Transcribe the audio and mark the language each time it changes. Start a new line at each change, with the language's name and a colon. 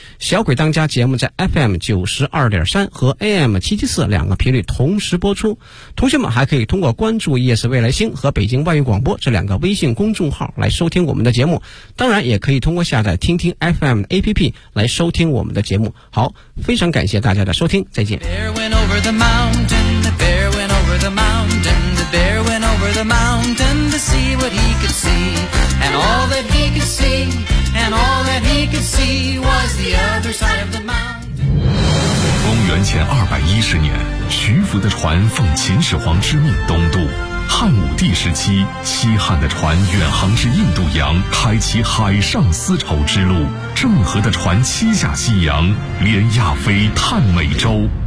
Chinese: 小鬼当家节目在 FM92.3 和 AM774 两个频率同时播出。同学们还可以通过关注 ES 未来星和北京外语广播这两个微信公众号来收听我们的节目。当然也可以通过下载听听 FM 的 APP 来收听我们的节目。好，非常感谢大家的收听，再见。
English: Over the mountain, the bear went over the mountain, the bear went over the mountain to see what he could see. And all that he could see, and all that he could see was the other side of the mountain.
Chinese: 公元前210年，徐福的船奉秦始皇之命东渡。汉武帝时期，西汉的船远航至印度洋，开启海上丝绸之路。郑和的船七下西洋，连亚非探美洲。